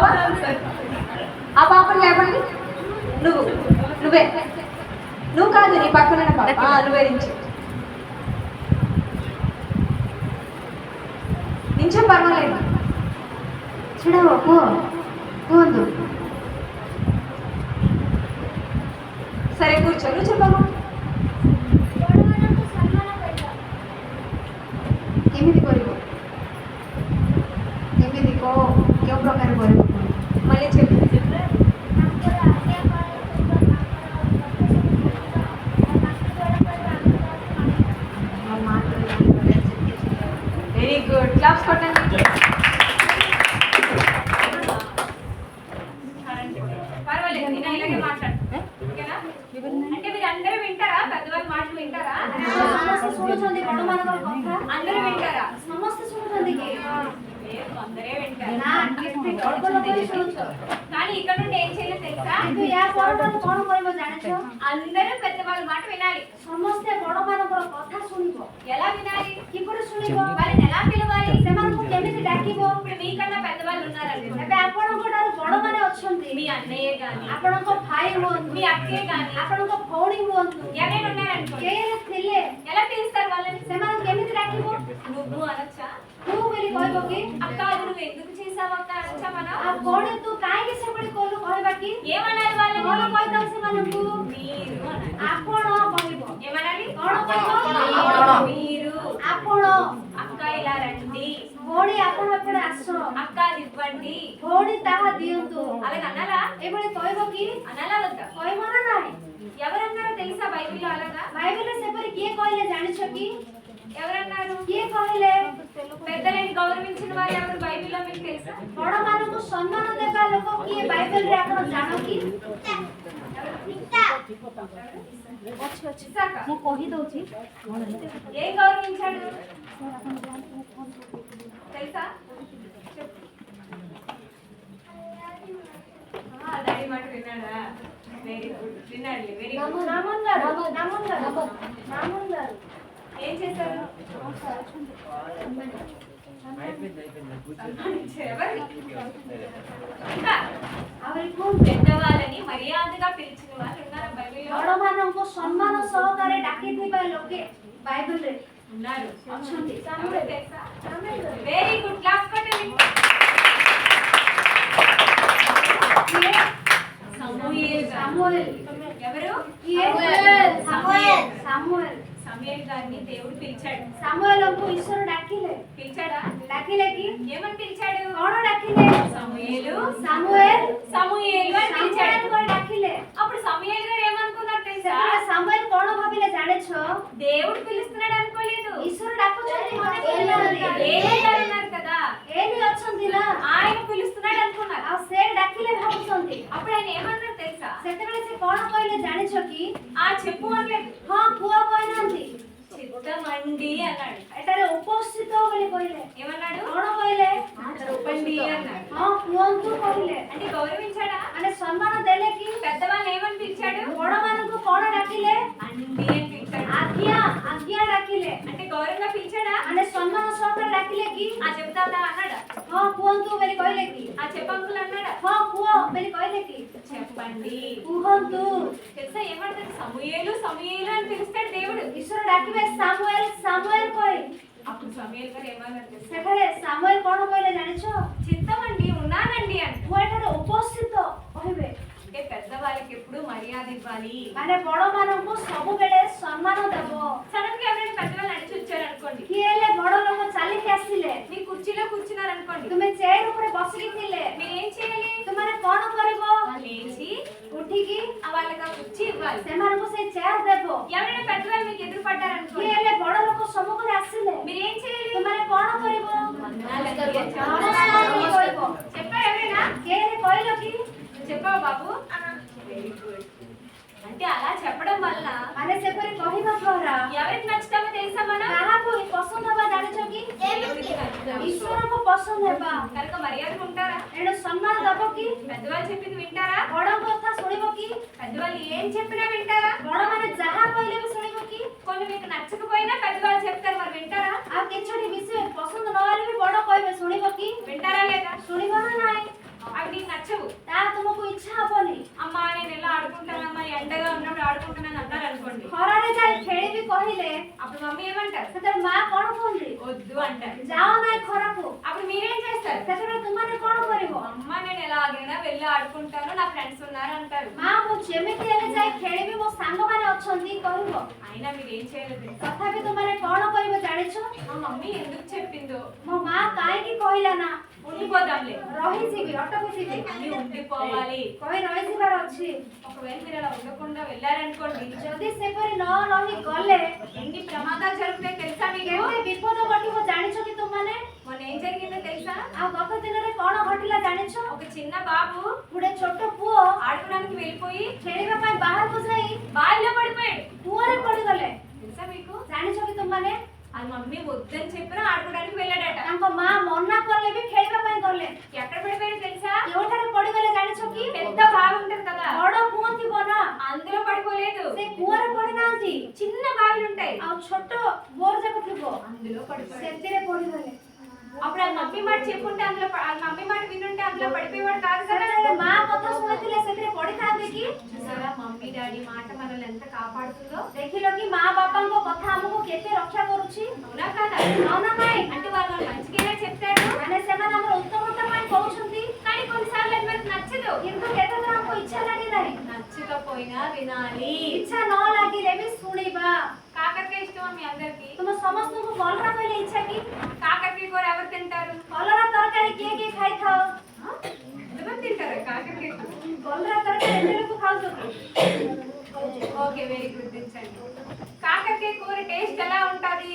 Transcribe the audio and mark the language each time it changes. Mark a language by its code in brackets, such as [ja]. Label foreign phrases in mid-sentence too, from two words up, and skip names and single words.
[te] ఆ పాపను లేవండి. నువ్వే నువ్వు కాదు నీ పక్కన పాప. నువ్వే నించో పర్వాలేదు. చూడవ ಕೂತು సరే కూర్చో. నువ్వు చెప్పమ్మా. [or] ବଡ଼ମାନଙ୍କୁ ସମ୍ମାନ କରିବା କେମିତି କରିବ? କେମିତି କେଉଁ ପ୍ରକାର କରିବ? [te] మళ్ళీ చెప్పు. [or] ତାଙ୍କର ଆଜ୍ଞା [en] very good. [te] క్లాప్స్ కొట్టండి. పర్వాలేదు నేను ఇలాగే మాట్లాడు. ఓకేనా? అంటే మీరు అందరూ వింటారా? పెద్దవాళ్ళ మాటలు వింటారా? [or] ସମସ୍ତେ ଶୁଣୁଛନ୍ତି ବଡ଼ମାନଙ୍କର କଥା [te] అందరూ వింటారా? [or] ସମସ୍ତେ ଶୁଣୁଛନ୍ତି କି [te] లేదు, అందరే వింటారు. [or] ନା ଅଳ୍ପ ଲୋକ ହିଁ ଶୁଣୁଛ [te] కానీ ఇక్కడ నుండి ఏం చేయాలో తెలుసా? [or] କିନ୍ତୁ ୟା ପରଠାରୁ କ'ଣ କରିବ ଜାଣିଛ [te] అందరూ పెద్దవాళ్ళ మాట వినాలి. [or] ସମସ୍ତେ ବଡ଼ମାନଙ୍କର କଥା ଶୁଣିବ [te] ఎలా వినాలి? [or] କିପରି ଶୁଣିବ [te] వాళ్ళని ఎలా పిలవాలి? [or] ସେମାନଙ୍କୁ କେମିତି ଡାକିବ [te] ఇప్పుడు మీకన్నా పెద్దవాళ్ళు ఉన్నారండి. [or] ଏବେ ଆପଣଙ୍କ ଠାରୁ ବଡ଼ମାନେ ଅଛନ୍ତି [te] మీ అన్నయ్య గాని, [or] ଆପଣଙ୍କ ଭାଇ ହୁଅନ୍ତୁ [te] మీ అక్కయ్య గాని, [or] ଆପଣଙ୍କ ଭଉଣୀ ହୁଅନ୍ତୁ [te] ఎవరైనా ఉన్నారనుకోండి, [or] କେହି ଥିଲେ [te] ఎలా పిలుస్తారు వాళ్ళని? [or] ସେମାନଙ୍କୁ କେମିତି ଡାକିବ [te] నువ్వు అనొచ్చా? [or] ତୁ ବୋଲି କହିବ କି [te] అక్క అది నువ్వు ఎందుకు చేసావు అక్క అనొచ్చా మనం? [or] ଆଉ ଭଉଣୀ ତୁ କାହିଁକି ସେଭଳି କଲୁ କହିବା କି [te] ఏమనాలి వాళ్ళని? [or] କ'ଣ କହିଥାଉ ସେମାନଙ୍କୁ [te] మీరు అనాలి. [or] ଆପଣ କହିବ [te] ఏమనాలి? [or] କ'ଣ କହିବ [te] మీరు. [or] ଆପଣ [te] అక్క ఇలా రండి, [or] ଭଉଣୀ ଆପଣ ଏପଟେ ଆସ [te] అక్క అది ఇవ్వండి, [or] ଭଉଣୀ ତାହା ଦିଅନ୍ତୁ [te] అలాగ అనాలా? [or] ଏଭଳି କହିବ କି [te] అనాలా వద్దా? [or] କହିବ ନା ନାହିଁ [te] ఎవరన్నారో తెలుసా బైబిల్లో అలాగా? [or] ବାଇବେଲରେ ସେପରି କିଏ କହିଲେ ଜାଣିଛ କି [te] ఎవరన్నారు? [or] କିଏ କହିଲେ [te] పెద్దలని గౌరవించిన వారు ఎవరు బైబిల్లో మీకు తెలుసా? [or] ବଡ଼ମାନଙ୍କୁ ସମ୍ମାନ ଦେବା ଲୋକ କିଏ ବାଇବେଲରେ ଆପଣ ଜାଣ କି [te] ఇసాక. [or] ମୁଁ କହିଦଉଛି [te] ఏం గౌరవించాడు తెలుసా? చెప్పు. డాడీ మాట విన్నాడా? [en] very good. [te] విన్నాడు. [en] very good. [te] రామన్ గారు ఏం చేశారు? ఎవరు? ఇంకా [kn] ಅವರಿಗೂ [te] పెద్దవాళ్ళని మర్యాదగా పిలిచిన వాళ్ళు ఉన్నారా బైబిల్లో? [or] ବଡ଼ମାନଙ୍କୁ ସମ୍ମାନ ସହକାରେ ଡାକିଥିବା ଲୋକେ ବାଇବେଲରେ [te] ఉన్నారు. [or] ଅଛନ୍ତି [te] ఎవరు తెలుసా? [en] very good. [te] క్లాస్ కొట్టండి. సమూయేల్. ఎవరు? [or] ସାମୁଏଲ [te] సమూయేల్ గారిని దేవుడు పిలిచాడు. [or] ସାମୁଏଲଙ୍କୁ ଈଶ୍ୱର ଡାକିଲେ [te] పిలిచాడా? [or] ଡାକିଲେ କି [te] ఏమని పిలిచాడు? [or] କ'ଣ ଡାକିଲେ [te] సమూయేలు [or] ସାମୁଏଲ [te] సమూయేలు అని పిలిచాడు. [or] ସାମୁଏଲ ଡାକିଲେ [te] అప్పుడు సమూయేలు గారు ఏమనుకున్నారు తెలుసా? [or] ସେତେବେଳେ ସାମୁଏଲ କ'ଣ ଭାବିଲେ ଜାଣିଛ [te] దేవుడు పిలుస్తున్నాడు అనుకోలేదు. [or] ଈଶ୍ୱର ଡାକୁଛନ୍ତି ମତେ କହିନାହାନ୍ତି [te] ఏలీ గారు ఉన్నారు కదా, [or] ଏଲି ଅଛନ୍ତି ନା [te] ఆయన పిలుస్తున్నాడు అనుకున్నారు. [or] ଆଉ ସେ ଡାକିଲେ ଭାବୁଛନ୍ତି [te] అప్పుడు ఆయన ఏమన్నారు తెలుసా? [or] ସେତେବେଳେ ସେ କ'ଣ କହିଲେ ଜାଣିଛ କି [te] చెప్పు అనలేదు. [or] ହଁ ପୁଅ କହିନାହାନ୍ତି [te] చిత్తమండి అన్నాడు. [or] ଏଠାରେ ଉପସ୍ଥିତ ବୋଲି କହିଲେ [te] ఏమన్నాడు? [or] କ'ଣ କହିଲେ [te] చెప్పండి అన్నాడు. [or] ହଁ କୁହନ୍ତୁ କହିଲେ [te] అంటే గౌరవించాడా? [or] ମାନେ ସମ୍ମାନ ଦେଲେ କି [te] పెద్దవాళ్ళు ఏమని పిలిచాడు? [or] ବଡ଼ମାନଙ୍କୁ କ'ଣ ଡାକିଲେ [te] అండి అని పిలిచాడు. [or] ଆଜ୍ଞା ଡାକିଲେ [te] అంటే గౌరవంగా పిలిచాడా? [or] ମାନେ ସମ୍ମାନ ସହକାରେ ଡାକିଲେ କି [te] చెప్తాదా అన్నాడా? [or] ହଁ କୁହନ୍ତୁ ବୋଲି କହିଲେ କି [te] చెప్పంకులు అన్నాడా? [or] ହଁ କୁହ ବୋଲି କହିଲେ କି [te] చెప్పండి [or] କୁହନ୍ତୁ [te] తెలుసా ఏమంటారు? సమూయేలు సమూయేలు అని పిలుస్తాడు దేవుడు. [or] ଈଶ୍ୱର ଡାକିବେ ସାମୁଏଲ ସାମୁଏଲ କହି [te] అప్పుడు సమూయేలు గారు ఏమన్నారు తెలుసా? [or] ସେଠାରେ ସାମୁଏଲ କ'ଣ କହିଲେ ଜାଣିଛ [te] చిత్తమండి ఉన్నానండి అని. [or] ମୁଁ ଏଠାରେ ଉପସ୍ଥିତ କହିବେ [te] అంటే పెద్దవాళ్ళకి ఎప్పుడు మర్యాద ఇవ్వాలి. [or] ମାନେ ବଡ଼ମାନଙ୍କୁ ସବୁବେଳେ ସମ୍ମାନ ଦେବ। [te] సడన్ గా ఎవరైనా పెద్దవాళ్ళు నడిచి వచ్చారనుకోండి, [or] କିଏ ହେଲେ ବଡ଼ ଲୋକ ଚାଲିକି ଆସିଲେ, [te] మీ కుర్చీలో కూర్చున్నారనుకోండి, [or] ତୁମେ ଚେୟାର ଉପରେ ବସିକି ଥିଲେ, [te] మీరు ఏం చేయాలి? [or] ତୁମେ କ'ଣ କରିବ? [te] లేచి [or] ଉଠିକି [te] వాళ్ళకి ఆ కుర్చీ ఇవ్వాలి. [or] ସେମାନଙ୍କୁ ସେଇ ଚେୟାର ଦେବ। [te] ఎవరైనా పెద్దవాళ్ళు మీకు ఎదురు [or] କିଏ [te] పడ్డారనుకోండి, [or] ହେଲେ ବଡ଼ ଲୋକ ସମ୍ମୁଖରେ ଆସିଲେ, [te] మీరు ఏం చేయాలి? [or] ତୁମେ କ'ଣ କରିବ? [te] నమస్కారం [or] କହିବ। [te] చెప్పారు ఎవరైనా? [or] କିଏ ହେଲେ କହିଲ କି? [te] చెప్పావు బాబు? [en] very good. [te] అంటే అలా చెప్పడం వల్ల [or] ମାନେ ସେପରି କହିବା ଦ୍ୱାରା [te] ఎవరికి నచ్చుతామో తెలుసా మనం? [or] କାହାକୁ ପସନ୍ଦ ହେବା ଜାଣିଛ କି? [te] దేవుడికి నచ్చుతాం. [or] ଈଶ୍ୱରଙ୍କୁ ପସନ୍ଦ ହେବା। [te] కనుక మర్యాదగా ఉంటారా? [or] ଏଣୁ ସମ୍ମାନ ଦେବ କି? [te] పెద్దవాళ్ళు చెప్పింది వింటారా? [or] ବଡ଼ଙ୍କ କଥା ଶୁଣିବ କି? [te] పెద్దవాళ్ళు ఏం చెప్పినా వింటారా? [or] ବଡ଼ମାନେ ଯାହା କହିଲେ ବି ଶୁଣିବ କି? [te] కొన్ని మీకు నచ్చకపోయినా పెద్దవాళ్ళు చెప్తారు, మరి వింటారా? [or] ଆଉ କିଛି ବିଷୟ ପସନ୍ଦ ନହେଲେ ବି ବଡ଼ କହିବେ ଶୁଣିବ କି? [te] వింటారా లేదా? [or] ଶୁଣିବ ନା ନାହିଁ? [te] అవి నీకు నచ్చవు. [or] ତାହା ତୁମକୁ ଇଚ୍ଛା ହବନି। [te] అమ్మా నేను ఎలా ఆడుకుంటానమ్మా, ఎండగా ఉన్నప్పుడు ఆడుకుంటున్నాను అన్నారు అనుకోండి, [or] ଖରାରେ ଯାଇ ଖେଳିବି କହିଲେ [te] అప్పుడు మమ్మీ ఏమంటారు? [or] ସେତେବେଳେ ମା କ'ଣ କୁହନ୍ତି? [te] వద్దు అంటారు. [or] ଯାଅ ନାହିଁ ଖରାକୁ। [te] అప్పుడు మీరేం చేస్తారు? [or] ସେତେବେଳେ ତୁମମାନେ କ'ଣ କରିବ? [te] అమ్మ నేను ఎలాగైనా వెళ్ళి ఆడుకుంటాను, నా ఫ్రెండ్స్ ఉన్నారు అంటారు. [or] ମା ମୁଁ ଯେମିତି ହେଲେ ଯାଇ ଖେଳିବି, ମୋ ସାଙ୍ଗମାନେ ଅଛନ୍ତି କହିବ। [te] అయినా మీరు ఏం చేయలేదు తెలుసా? [or] ତଥାପି ତୁମମାନେ କ'ଣ କରିବ ଜାଣିଛ? [te] మా మమ్మీ ఎందుకు చెప్పిందో [or] ମୋ ମା କାହିଁକି କହିଲା ନା? [te] ఉండిపోదాంలే, [or] ରହିଯିବି, ଅଟକିଯିବି, [te] అన్ని ఉండిపోవాలి. [or] କହି ରହିଯିବାର ଅଛି। [te] ఒకవేళ మీరు అలా ఉండకుండా వెళ్ళారనుకోండి, [or] ଯଦି ସେପରି ନ ରହି ଗଲେ [te] ఎన్ని ప్రమాదాలు జరుగుతాయి తెలుసా మీకు? [or] କେତେ ବିପଦ ଘଟିବ ଜାଣିଛ କି ତୁମମାନେ? [te] మొన్న ఏం జరిగిందో తెలుసా? [or] ଆଉ ଗତ ଦିନରେ କ'ଣ ଘଟିଲା ଜାଣିଛ? [te] ఒక చిన్న బాబు [or] ଗୋଟେ ଛୋଟ ପୁଅ [te] ఆడుకోవడానికి వెళ్ళిపోయి [or] ଖେଳିବା ପାଇଁ ବାହାରକୁ ଯାଇ [te] బావిలో పడిపోయాడు. [or] କୂଅରେ ପଡ଼ିଗଲେ। [te] తెలుసా మీకు? [or] ଜାଣିଛ କି ତୁମମାନେ? [te] ఆ మమ్మీ వద్దని చెప్పినా ఆడుకోవడానికి వెళ్ళాడట. [or] ତାଙ୍କ ମା ମନା କଲେ ବି ଖେଳିବା ପାଇଁ ଗଲେ। [te] ఎక్కడ పడిపోయాడు తెలుసా? [or] କେଉଁଠାରେ ପଡ଼ିଗଲେ ଜାଣିଛ କି? [te] పెద్ద బావి ఉంటుంది కదా, [or] ବଡ଼ କୂଅ ଥିବ ନା, [te] అందులో పడిపోలేదు. [or] ସେ କୂଅରେ ପଡ଼ିନାହାନ୍ତି। [te] చిన్న బావిలు ఉంటాయి, [or] ଆଉ ଛୋଟ ବୋର୍ ଯାକ ଥିବ, [te] అందులో పడిపోయాడు. [or] ସେଥିରେ ପଡ଼ିଗଲେ। [te] అప్పుడు ఆ మమ్మీ మాట చెప్పుంటే అందులో ఆ మమ్మీ మాట వినుంటే అందులో పడిపోయేవాడు కాదు కదా. [or] ସେତେବେଳେ ମା କଥା ଶୁଣିଥିଲେ ସେଥିରେ ପଡ଼ିଥାନ୍ତେ କି? [te] చూసారా మమ్మీ డాడీ మాట మనల్ని ఎంత కాపాడుతుందో? [or] ଦେଖିଲ କି ମା ବାପାଙ୍କ କଥା ଆମକୁ କେତେ ରକ୍ଷା କରୁଛି? [te] అవునా కాదా? [or] అవునా ନାଇଁ? [te] అంటే వాళ్ళు మన మంచిగానే చెప్తారు, [or] ମାନେ ସେମାନେ ଆମର ଉତ୍ତମତା ପାଇଁ କହୁଛନ୍ତି, [te] కానీ కొన్నిసార్లు అది మనకు నచ్చదు. [or] କିନ୍ତୁ କେତେଥର ଆମକୁ ଇଚ୍ଛା ଲାଗେ ନାହିଁ। [te] నచ్చకపోయినా వినాలి. [or] ଇଚ୍ଛା ନ ଲାଗିଲେ ବି ଶୁଣିବା। [te] కాకరకాయ ఇష్టమా మీ అందరికి? [or] ତୁମ ସମସ୍ତଙ୍କୁ କଲରା କହିଲେ ଇଚ୍ଛା କି? [te] కాకరకాయ కూర ఎవరు తింటారు? [or] କଲରା ତରକାରୀ କିଏ କିଏ ଖାଇଥାଅ? [te] ఎంతమంది తింటారు కాకరకాయ కూర? [or] କଲରା ତରକାରୀ ଏତେ ଲୋକ ଖାଉଛ କି? [en] okay very good [te] దించండి. కాకరకాయ కూర టేస్ట్ ఎలా ఉంటది?